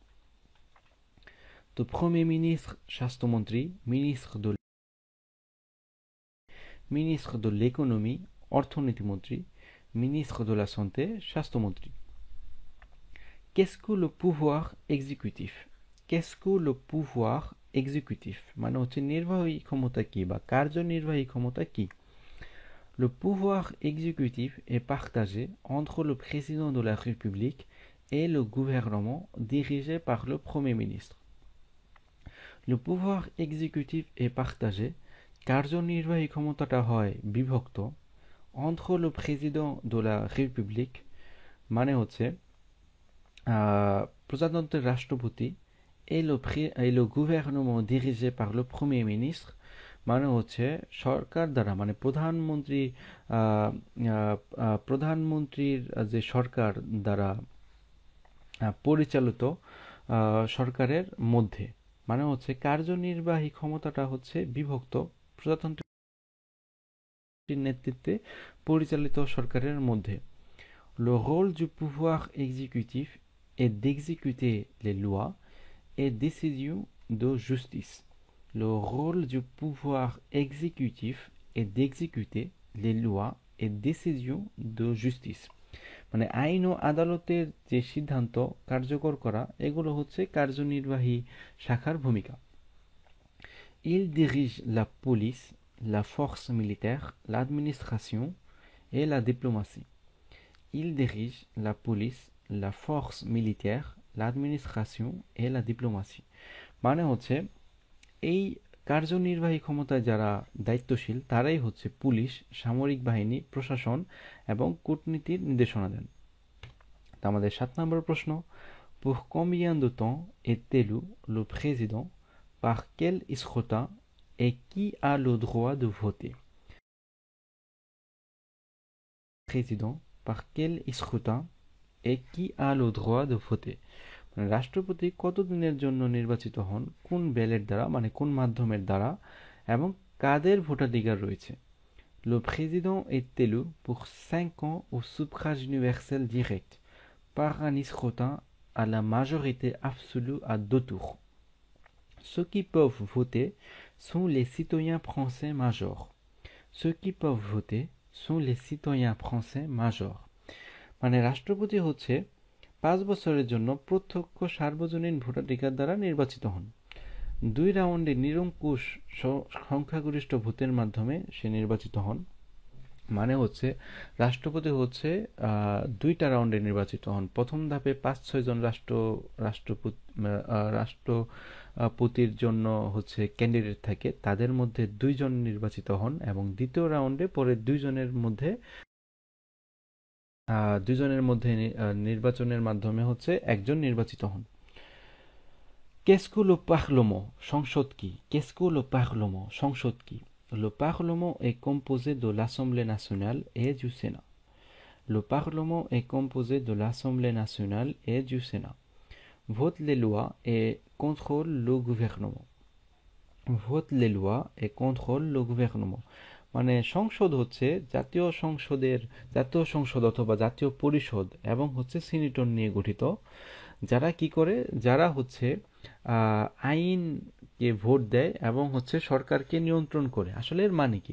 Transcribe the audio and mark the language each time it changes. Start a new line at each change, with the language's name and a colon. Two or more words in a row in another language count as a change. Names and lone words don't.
French: তো Premier ministre স্বাস্থ্যমন্ত্রী, ministre de l'économie অর্থনীতিমন্ত্রী, ministre de la santé স্বাস্থ্যমন্ত্রী। Qu'est-ce que le pouvoir exécutif? Qu'est-ce que le pouvoir exécutif
Bangla: মানে হচ্ছে নির্বাহী ক্ষমতা কি বা কার্যনির্বাহী ক্ষমতা কি?
French: Le pouvoir exécutif est partagé entre le président de la République et le gouvernement dirigé par le Premier ministre. Le pouvoir exécutif est partagé,
Bangla: কার্যনির্বাহী ক্ষমতাটা হয় বিভক্ত,
French: entre le président de la République
Bangla: মানে হচ্ছে প্রজাতন্ত্রের রাষ্ট্রপতি
French: et le gouvernement dirigé par le Premier ministre
Bangla: মানে হচ্ছে সরকার দ্বারা মানে প্রধানমন্ত্রীর যে সরকার দ্বারা পরিচালিত সরকারের মধ্যে। মানে হচ্ছে কার্যনির্বাহী ক্ষমতাটা হচ্ছে বিভক্ত প্রজাতন্ত্রের রাষ্ট্রপতির নেতৃত্বে পরিচালিত সরকারের মধ্যে।
French: Le rôle du pouvoir exécutif est d'exécuter les lois et décisions de justice. Le rôle du pouvoir exécutif est d'exécuter les lois et décisions de justice.
Bangla: মানে আইন ও আদালতের যে সিদ্ধান্ত কার্যকর করা এগুলো হচ্ছে কার্যনির্বাহী শাখার ভূমিকা।
French: Il dirige la police, la force militaire, l'administration et la diplomatie. Il dirige la police, la force militaire, l'administration et la diplomatie.
Bangla: মানে হচ্ছে এই কার্যনির্বাহী ক্ষমতায় যারা দায়িত্বশীল তারাই হচ্ছে পুলিশ, সামরিক বাহিনী, প্রশাসন এবং কূটনীতির নির্দেশনা দেন। তা আমাদের 7 নম্বর প্রশ্ন,
French: pour combien de temps est élu le président, par quel scrutin et qui a le droit de voter? Président, par quel scrutin et qui a le droit de voter?
Bangla: রাষ্ট্রপতি কতদিনের জন্য নির্বাচিত হন, কোন ব্যালট দ্বারা মানে কোন মাধ্যমের দ্বারা এবং কাদের ভোটাধিকার রয়েছে?
French: Le président est élu pour 5 ans au suffrage universel direct par un scrutin à la majorité absolue à 2 tours. Ceux qui peuvent voter sont les citoyens français majeurs. Ceux qui peuvent voter sont les citoyens français majeurs.
Bangla: মানে রাষ্ট্রপতি হচ্ছে 5 বছরের জন্য প্রত্যক্ষ সার্বজনীন ভোটাধিকার দ্বারা নির্বাচিত হন। 2 রাউন্ডে নিরঙ্কুশ সংখ্যাগরিষ্ঠ ভোটের মাধ্যমে সে নির্বাচিত হন। মানে হচ্ছে রাষ্ট্রপতি হচ্ছে 2টা রাউন্ডে নির্বাচিত হন। প্রথম ধাপে 5-6 জন রাষ্ট্রপতির জন্য হচ্ছে ক্যান্ডিডেট থাকে, তাদের মধ্যে 2 জন নির্বাচিত হন এবং দ্বিতীয় রাউন্ডে পরে 2 জনের মধ্যে নির্বাচনের মাধ্যমে হচ্ছে একজন নির্বাচিত হন।
French: Qu'est-ce que le Parlement?
Bangla: সংসদ কি?
French: Qu'est-ce que le Parlement?
Bangla: সংসদ কি?
French: Le Parlement est composé de l'Assemblée nationale et du Sénat. Le Parlement est composé de l'Assemblée nationale et du Sénat. Vote les lois et contrôle le gouvernement. Vote les lois et contrôle le gouvernement.
Bangla: মানে সংসদ হচ্ছে জাতীয় সংসদ অথবা জাতীয় পরিষদ এবং হচ্ছে সিনেটর নিয়ে গঠিত, যারা কি করে, যারা হচ্ছে আইনকে ভোট দেয় এবং হচ্ছে সরকারকে নিয়ন্ত্রণ করে। আসলে এর মানে কি?